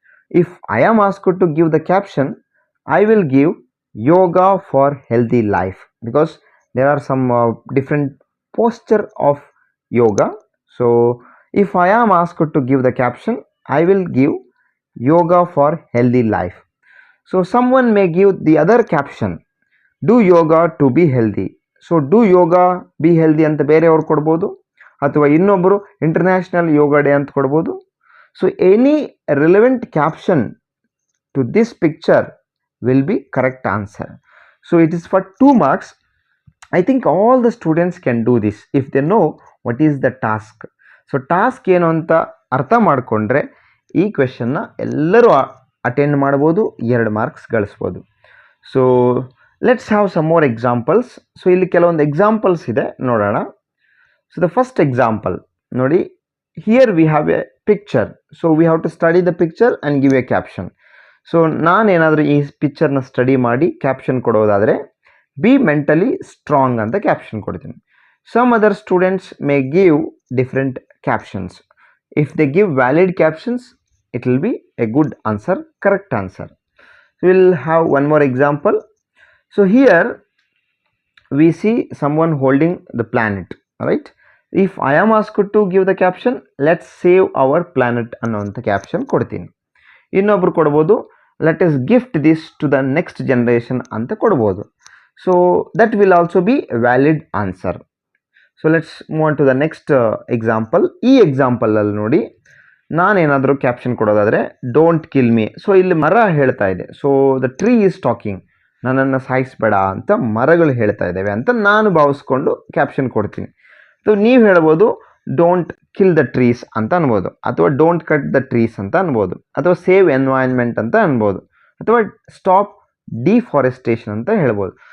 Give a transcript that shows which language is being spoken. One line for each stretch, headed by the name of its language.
English: If I am asked to give the caption, I will give yoga for healthy life, because there are some different posture of yoga. So if I am asked to give the caption, I will give yoga for healthy life. So someone may give the other caption, do yoga to be healthy. So do yoga be healthy
Kannada: ಅಂತ ಬೇರೆಯವರು ಕೊಡ್ಬೋದು, ಅಥವಾ ಇನ್ನೊಬ್ಬರು international ಯೋಗ day ಅಂತ ಕೊಡ್ಬೋದು.
English: So any relevant caption to this picture will be correct answer. So it is for 2 marks. I think all the students can do this if they know what is the task.
Kannada: So task ಏನು ಅಂತ ಅರ್ಥ ಮಾಡಿಕೊಂಡ್ರೆ ಈ ಕ್ವೆಶ್ಚನ್ನ ಎಲ್ಲರೂ attend ಮಾಡ್ಬೋದು, 2 marks ಗಳಿಸ್ಬೋದು.
English: So let's have some more examples.
Kannada: So ಇಲ್ಲಿ ಕೆಲವೊಂದು examples ಇದೆ, ನೋಡೋಣ.
English: So the first example ನೋಡಿ, here we have a picture. So we have to study the picture and give a caption.
Kannada: So ನಾನೇನಾದರೂ ಈ ಪಿಕ್ಚರ್ನ study ಮಾಡಿ caption ಕೊಡೋದಾದರೆ
English: be mentally strong
Kannada: ಅಂತ caption ಕೊಡ್ತೀನಿ.
English: Some other students may give different captions. If they give valid captions, it will be a good answer, correct answer. So we will have one more example. So here we see someone holding the planet, right? If I am asked to give the caption, let's save our planet
Kannada: ಅನ್ನುವಂಥ caption ಕೊಡ್ತೀನಿ. ಇನ್ನೊಬ್ರು ಕೊಡ್ಬೋದು,
English: let us gift this to the next generation
Kannada: ಅಂತ ಕೊಡ್ಬೋದು.
English: So that will also be a valid answer. So let's move on to the next example.
Kannada: ಈ example ಅಲ್ಲಿ ನೋಡಿ, ನಾನೇನಾದರೂ caption ಕೊಡೋದಾದರೆ
English: Don't kill me.
Kannada: So ಇಲ್ಲಿ ಮರ ಹೇಳ್ತಾ ಇದೆ.
English: so the tree is talking,
Kannada: ನನ್ನನ್ನು ಸಾಯಿಸಬೇಡ ಅಂತ ಮರಗಳು ಹೇಳ್ತಾ ಇದ್ದಾವೆ ಅಂತ ನಾನು ಭಾವಿಸ್ಕೊಂಡು ಕ್ಯಾಪ್ಷನ್ ಕೊಡ್ತೀನಿ. ಸೊ ನೀವು ಹೇಳ್ಬೋದು
English: don't kill the trees
Kannada: ಅಂತ ಅನ್ಬೋದು, ಅಥವಾ
English: don't cut the trees
Kannada: ಅಂತ ಅನ್ಬೋದು, ಅಥವಾ
English: save environment
Kannada: ಅಂತ ಅನ್ಬೋದು, ಅಥವಾ
English: stop deforestation
Kannada: ಅಂತ ಹೇಳ್ಬೋದು.